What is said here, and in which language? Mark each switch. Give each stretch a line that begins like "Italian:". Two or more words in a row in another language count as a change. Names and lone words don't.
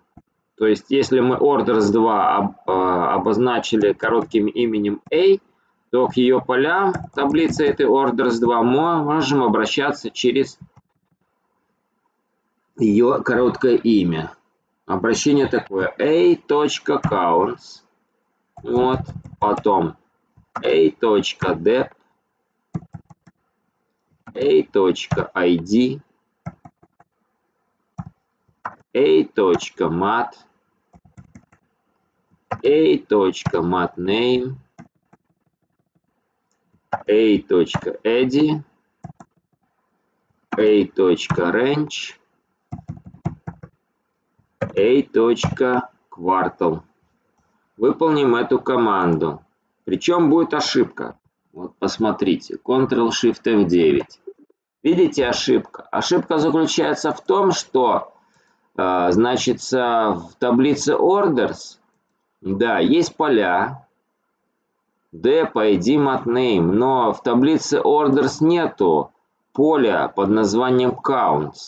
Russian: То есть если мы orders 2 обозначили коротким именем A, то к ее полям таблицы этой orders 2 мы можем обращаться через ее короткое имя. Обращение такое: a.counts, вот, потом a.dep, a.id, a.mat, a.matName, a.edi, a.range, a.quartal. Выполним эту команду. Причем будет ошибка. Вот посмотрите. Ctrl-Shift-F9. Видите ошибка? Ошибка заключается в том, что значит, в таблице orders, да, есть поля d по ID matName, но в таблице orders нету поля под названием counts.